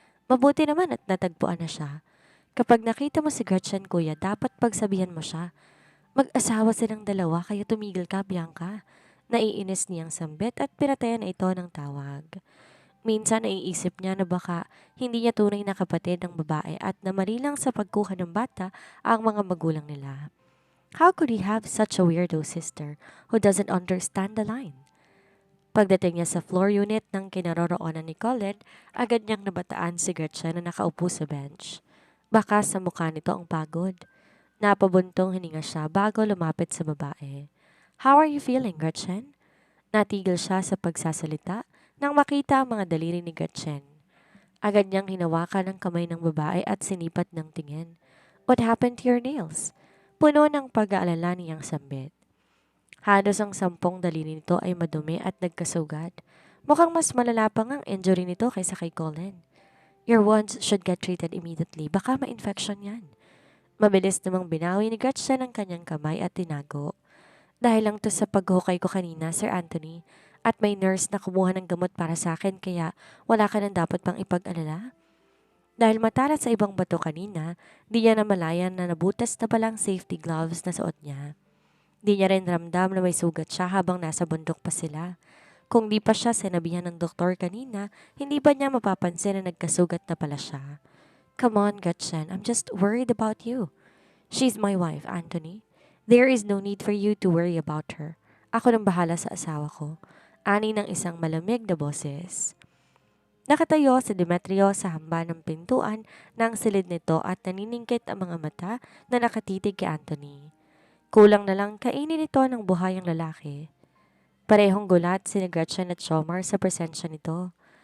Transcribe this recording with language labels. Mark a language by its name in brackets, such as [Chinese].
[Filipino] Mabuti naman at natagpuan na siya. Kapag nakita mo si Gretchen, kuya, dapat pagsabihan mo siya. Mag-asawa silang dalawa kaya tumigil ka, Bianca. Naiinis niyang sambit at pinatayan na ito ng tawag. Minsan naiisip niya na baka hindi niya tunay na kapatid ang babae at na mali lang sa pagkuha ng bata ang mga magulang nila. [English] How could he have such a weirdo sister who doesn't understand the line? [Filipino] Pagdating niya sa floor unit ng kinaroroonan ni Colin, agad niyang nabataan si Gretchen na nakaupo sa bench. Baka sa mukha nito ang pagod. Napabuntong hininga siya bago lumapit sa babae. [English] How are you feeling, Gretchen? [Filipino] Natigil siya sa pagsasalita nang makita ang mga daliri ni Gretchen. Agad niyang hinawakan ang kamay ng babae at sinipat ng tingin. [English] What happened to your nails? [Filipino] Puno ng pag-aalala niyang sambit. Halos ang 10 daliri nito ay madumi at nagkasugat. Mukhang mas malala pa ang injury nito kaysa kay Colin. [English] Your wounds should get treated immediately. [Filipino] Baka ma-infection yan. Mabilis namang binawi ni Gretchen ang kanyang kamay at tinago. Dahil lang to sa paghukay ko kanina, Sir Anthony, at may nurse na kumuha ng gamot para sa akin kaya wala ka nang dapat pang ipag-alala. Dahil matalas sa ibang bato kanina, di niya namalayan na nabutas na palang safety gloves na suot niya. Di niya rin ramdam na may sugat siya habang nasa bundok pa sila. Kung di pa siya sinabihan ng doktor kanina, hindi ba niya mapapansin na nagkasugat na pala siya? [English] Come on, Gretchen, I'm just worried about you. She's my wife, Anthony. There is no need for you to worry about her. [Filipino] Ako nang bahala sa asawa ko. Ani ng isang malamig na boses. Nakatayo si Demetrio sa hamba ng pintuan ng silid nito at naniningkit ang mga mata na nakatitig kay Anthony. Kulang na lang kainin ito ng buhayang lalaki. Parehong gulat si Gretchen at Chomar sa presensya nito.